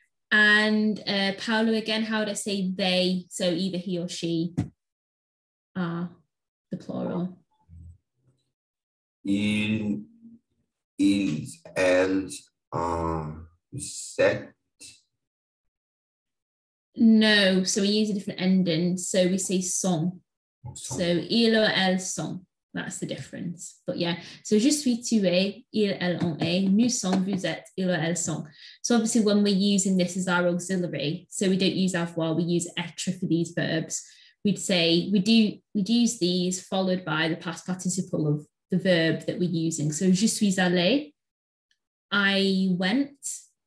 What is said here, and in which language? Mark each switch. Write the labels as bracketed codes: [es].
[en] And Paolo again, how would I say they? So either he or she are the plural. [fr] Ils, elles, set. [en] No, so we use a different ending. So we say sont. So il or elles sont. That's the difference. But yeah, so [fr] je suis, tu es, il, elle, on est, nous sommes, vous êtes, il or elles sont. [en] So obviously when we're using this as our auxiliary, so we don't use avoir, we use être for these verbs. We'd say, we'd use these followed by the past participle of the verb that we're using. So [fr] je suis allé, [en] I went.